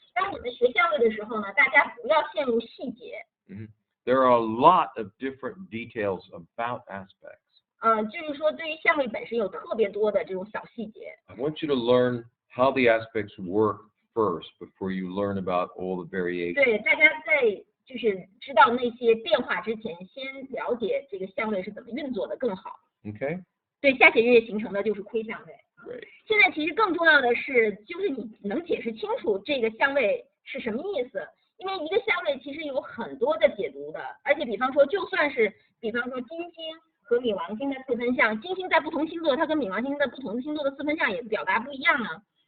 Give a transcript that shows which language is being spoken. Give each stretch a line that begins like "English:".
Chinese: 当你们学相位的时候呢，大家不要陷入细节。
English: There are a lot of different details about aspects.
Chinese: 就是说对于相位本身有特别多的这种小细节。
English: I want you to learn how the aspects work first before you learn about all the variations.
Chinese: 对，大家在就是知道那些变化之前，先了解这个相位是怎么运作的更好。
English: Okay?
Chinese: 对，下弦月形成的就是亏相位。
English: Great.
Chinese: 现在其实更重要的是，就是你能解释清楚这个相位是什么意思，因为一个相位其实有很多的解读的，而且比方说就算是比方说金星和冥王星的四分相，金星在不同星座，它跟冥王星在不同星座的四分相也表达不一样啊。